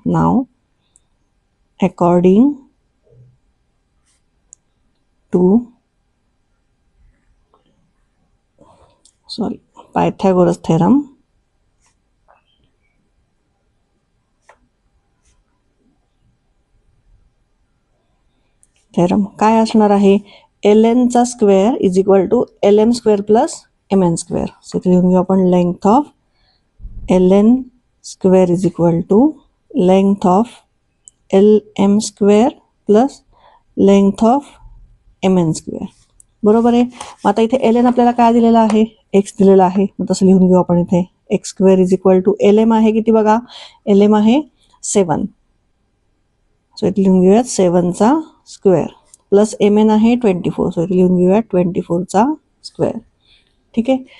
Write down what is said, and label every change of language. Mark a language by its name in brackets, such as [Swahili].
[English] नाव according to Pythagoras theorem [Marathi] काय असणार आहे? [English] LN चा square is equal to LM square plus MN square. [Marathi] So इथे लिहून घेऊ आपण [English] Length of LN square is equal to length of LM square plus length of MN square. [Marathi] बरोबर आहे. मग आता इथे LN आपल्याला काय दिलेला आहे? एक्स दिलेला आहे. मग तसं लिहून घेऊ आपण इथे [English] x square is equal to LM [Marathi] आहे किती बघा? LM आहे 7. सो इथे लिहून घेऊयात 7चा स्क्वेअर प्लस MN आहे 24. सो इथे लिहून घेऊयात 24चा स्क्वेअर. ठीक आहे.